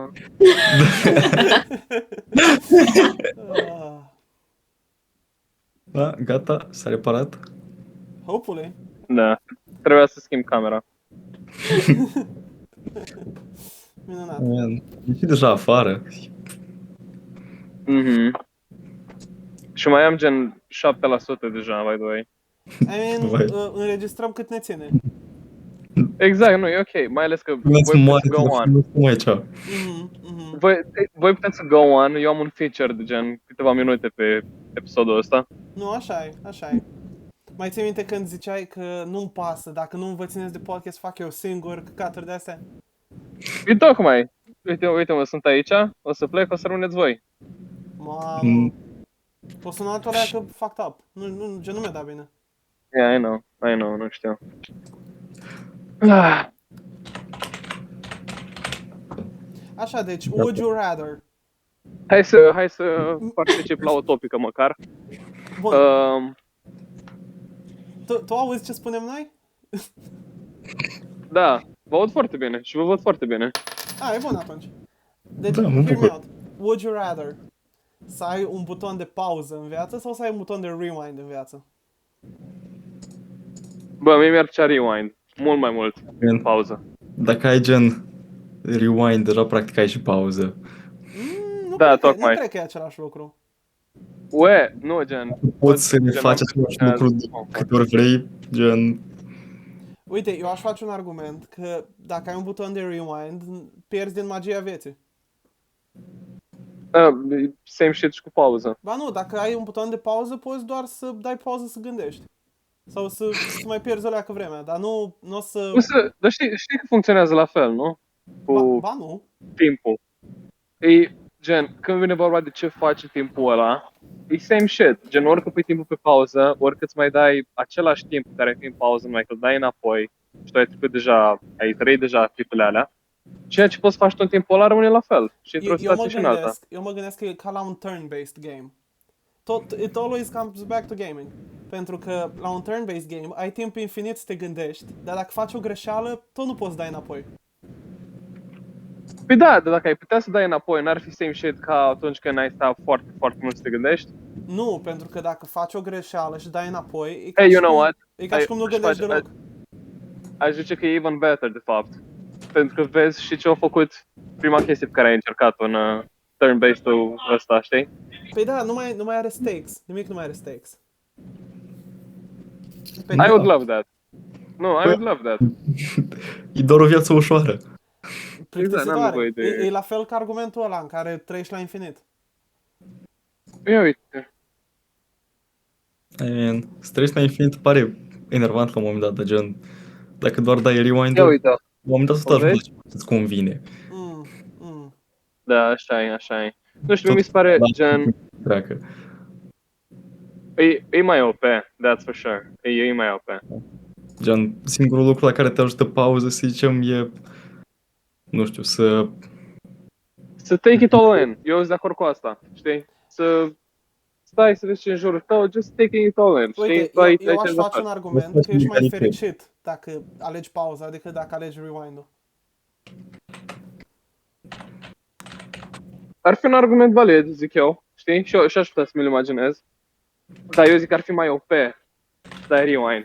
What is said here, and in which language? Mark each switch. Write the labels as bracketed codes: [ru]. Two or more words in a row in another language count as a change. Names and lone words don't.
[ro] Da, gata, s-a reparat. [en] Hopefully. [ro] Da. Trebuia să schimb camera. Minunat. E deja afară. Și mai am gen 7% deja, [en] by the way. I mean, [ro] înregistrăm cât ne ține. Exact, nu, e ok, mai ales că voi Luați puteți [en] go on. [ro] Cum aici? Voi puteți [en] go on, [ro] eu am un feature de gen câteva minute pe episodul ăsta. Nu, așa e. Mai ții minte când ziceai că nu-mi pasă, dacă nu vă țineți de podcast, fac eu singur, căcaturi de astea? E tocmai. Uite mă, sunt aici, o să plec, o să rămâneți voi. Mamă. O să nu altora că [en] fucked up. [ro] Nu mi-a dat bine. [en] Yeah, I know, [ro] nu știu. Așa, deci, [en] would you rather? [ro] Hai să particip la o topică măcar. Bun. Tu auzi ce spunem noi? Da, vă aud foarte bine și vă văd foarte bine. E bun atunci. Deci, Da, mă [en] hear me [ro] bucur. [en] out. Would you rather [ro] să ai un buton de pauză în viață sau să ai un buton de rewind în viață? Bă, mie mi-ar plăcea rewind. Mult mai mult. Gen, Pauză. dacă ai gen rewind, deja practic ai și pauză. Nu cred că e același lucru. Nu, gen... Poți să faci același lucru de câte ori vrei, gen... Uite, eu aș face un argument că dacă ai un buton de rewind, pierzi din magia vieții. [en] Same shit [ro] și cu pauză. Ba nu, dacă ai un buton de pauză, poți doar să dai pauză să gândești. Sau să mai pierzi alea cu vremea, dar nu o să... Dar știi că funcționează la fel, nu? Cu Ba nu. timpul. E gen, când vine vorba de ce faci în timpul ăla, e [en] same shit. [ro] Gen, oricât pui timpul pe pauză, oricât îți mai dai același timp care ai fi în pauză, numai că îl dai înapoi și tu ai trecut deja, ai trăit deja clipurile alea, ceea ce poți să faci tu în timpul ăla rămâne la fel. Și într-o situație și în alta. Eu mă gândesc că e ca la un [en] turn-based game. It always comes back to gaming. [ro] Pentru că la un [en] turn-based game [ro] ai timp infinit să te gândești, dar dacă faci o greșeală, tot nu poți dai înapoi. Păi da, dar dacă ai putea să dai înapoi, n-ar fi [en] same shit [ro] ca atunci când ai stat foarte, foarte mult să te gândești? Nu, pentru că dacă faci o greșeală și dai înapoi, e ca, [en] Hey, [ro] și, [en] you know [ro] cum, [en] what? [ro] e ca și cum nu gândești deloc. Aș zice că e [en] even better, [ro] de fapt. Pentru că vezi și ce au făcut prima chestie pe care ai încercat-o în turn-based-ul ăsta, știi? Păi da, nu mai are stakes. Nimic nu mai are stakes. Pe [en] I would love that. No, I would love that. [ro] E doar o viață ușoară. Exact, plictisitoare. n-am nevoie de- E la fel ca argumentul ăla în care trăiești la infinit. Ia uite. [en] I mean, [ro] să treci la infinit pare enervant la un moment dat, dar gen, dacă doar dai rewind, Ia la uite. un moment dat să te O ajungi vezi? la ce îți convine. Mm. Da, așa e, așa e. Nu știu, Tot mi se pare la- gen... Treacă. E mai OP, [en] that's for sure. [ro] E mai OP. Gen, singurul lucru la care te ajută pauză, să zicem, e, nu știu, să... [en] Să take it all in. [ro] Eu sunt de acord cu asta, știi? Să stai să vezi ce în jurul tău, [en] just taking it all in, [ro] știi? Uite, Tu ai eu aș ce face de un faci. argument Faci că ești mai mecanică. fericit dacă alegi pauza decât dacă alegi rewind-ul. Ar fi un argument valid, zic eu, știi? Și aș putea să mi-l imaginez. Dar eu zic că ar fi mai OP să dai rewind.